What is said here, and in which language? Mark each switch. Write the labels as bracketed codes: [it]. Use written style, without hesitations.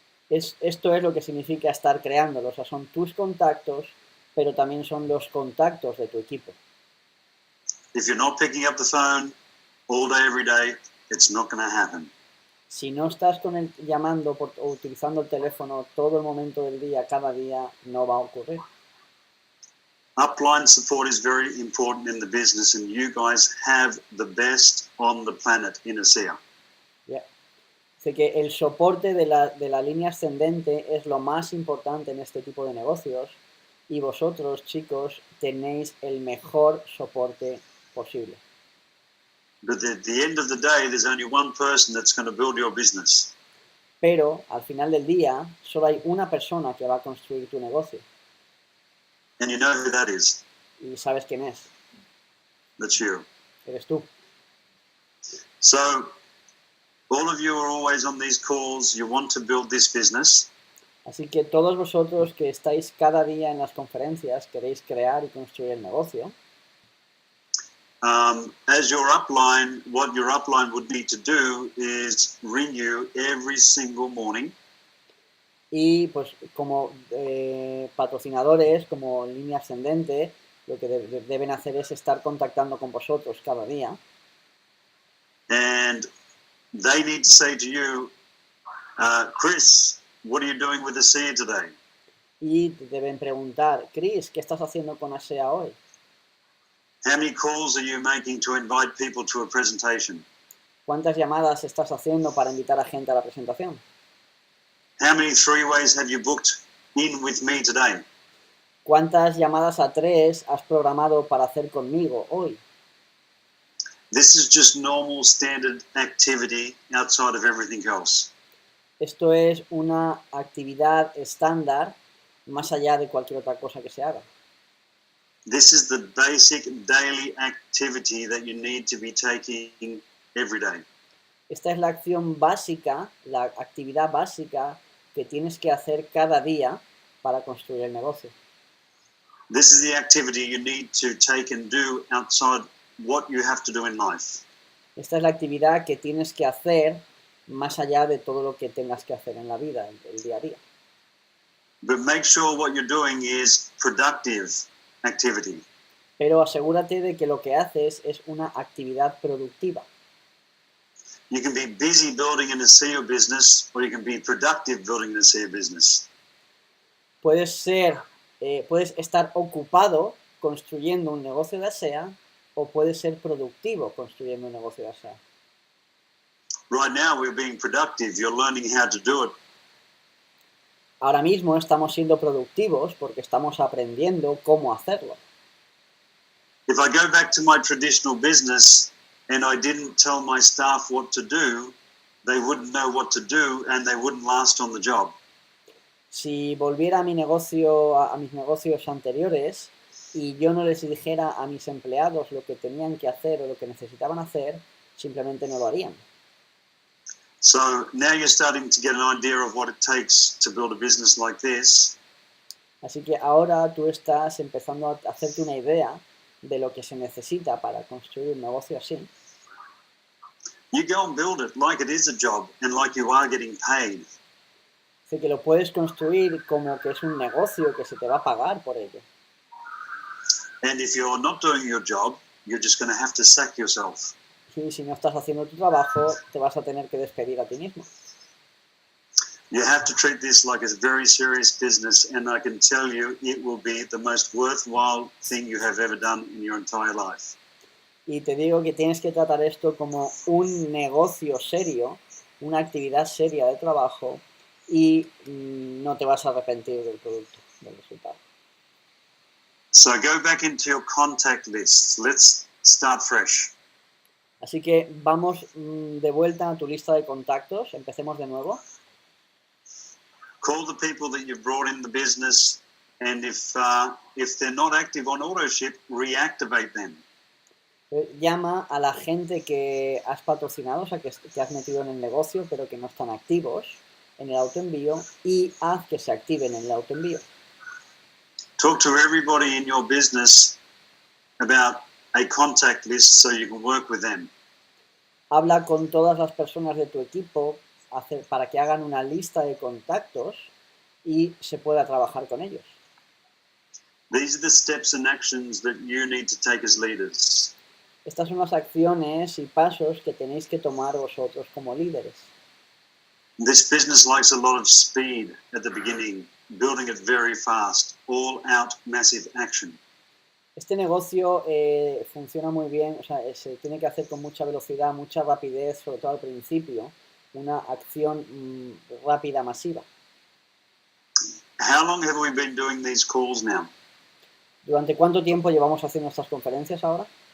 [es] Esto es lo que significa estar creándolo. O sea, son tus contactos, pero también son los contactos de tu equipo. [en] If you're not picking up the phone all day, every day, it's not going to happen. [es] Si no estás llamando o utilizando el teléfono todo el momento del día, cada día, no va a ocurrir. [en] Upline support is very important in the business, and you guys have the best on the planet in ASEA. Yeah. [es] Así que el soporte de la línea ascendente es lo más importante en este tipo de negocios y vosotros, chicos, tenéis el mejor soporte posible. [en] But at the end of the day, there's only one person that's going to build your business. [es] Pero al final del día, solo hay una persona que va a construir tu negocio. [en] And you know who that is. [es] Y sabes quién es. [en] That's you. [es] Eres tú. [en] So, all of you are always on these calls. You want to build this business. [es] Así que todos vosotros que estáis cada día en las conferencias, queréis crear y construir el negocio. [en] as your upline, what your upline would need to do is ring you every single morning. [es] Y pues como patrocinadores, como línea ascendente, lo que deben hacer es estar contactando con vosotros cada día. [en] And they need to say to you, Chris, what are you doing with ASEA today? [es] Y deben preguntar, Chris, ¿qué estás haciendo con ASEA hoy? [en] How many calls are you making to invite people to a presentation? [es] ¿Cuántas llamadas estás haciendo para invitar a gente a la presentación? [en] How many three-ways have you booked in with me today? [es] ¿Cuántas llamadas a 3 has programado para hacer conmigo hoy? [en] This is just normal standard activity outside of everything else. [es] Esto es una actividad estándar más allá de cualquier otra cosa que se haga. [en] This is the basic daily activity that you need to be taking every day. [es] Esta es la acción básica, la actividad básica que tienes que hacer cada día para construir el negocio. [en] This is the activity you need to take and do outside what you have to do in life. [es] Esta es la actividad que tienes que hacer más allá de todo lo que tengas que hacer en la vida, el día a día. [en] But make sure what you're doing is productive activity. [es] Pero asegúrate de que lo que haces es una actividad productiva. [en] You can be busy building an ASEA business, or you can be productive building an ASEA business. [es] Puedes estar ocupado construyendo un negocio de ASEA o puedes ser productivo construyendo un negocio de ASEA. [en] Right now we're being productive. You're learning how to do it. [es] Ahora mismo estamos siendo productivos porque estamos aprendiendo cómo hacerlo. [en] If I go back to my traditional business and I didn't tell my staff what to do, they wouldn't know what to do and they wouldn't last on the job. [es] Si volviera a mi negocio, a mis negocios anteriores, y yo no les dijera a mis empleados lo que tenían que hacer o lo que necesitaban hacer, simplemente no lo harían. [en] So now you're starting to get an idea of what it takes to build a business like this. [es] Así que ahora tú estás empezando a hacerte una idea de lo que se necesita para construir un negocio así. [en] You go and build it like it is a job and like you are getting paid. [es] Así que lo puedes construir como que es un negocio que se te va a pagar por ello. [en] And if you're not doing your job, you're just going to have to sack yourself. [es] Y si no estás haciendo tu trabajo, te vas a tener que despedir a ti mismo. [en] You have to treat this like a very serious business, and I can tell you it will be the most worthwhile thing you have ever done in your entire life. [es] Y te digo que tienes que tratar esto como un negocio serio, una actividad seria de trabajo, y no te vas a arrepentir del producto, del resultado. [en] So go back into your contact lists. Let's start fresh. [es] Así que vamos de vuelta a tu lista de contactos. Empecemos de nuevo. [en] Call the people that you've brought in the business, and if they're not active on autoship, reactivate them. [es] Llama a la gente que has patrocinado, o sea, que has metido en el negocio, pero que no están activos en el autoenvío, y haz que se activen en el autoenvío. [en] Talk to everybody in your business about a contact list so you can work with them. [es] Habla con todas las personas de tu equipo para que hagan una lista de contactos y se pueda trabajar con ellos. [en] These are the steps and actions that you need to take as leaders. [es] Estas son las acciones y pasos que tenéis que tomar vosotros como líderes. [en] This business likes a lot of speed at the beginning, building it very fast, all out massive action. [es] Este negocio funciona muy bien, o sea, se tiene que hacer con mucha velocidad, mucha rapidez, sobre todo al principio, una acción rápida, masiva. [en] How long have we been doing these calls now? [es] ¿Durante cuánto tiempo llevamos haciendo estas conferencias ahora?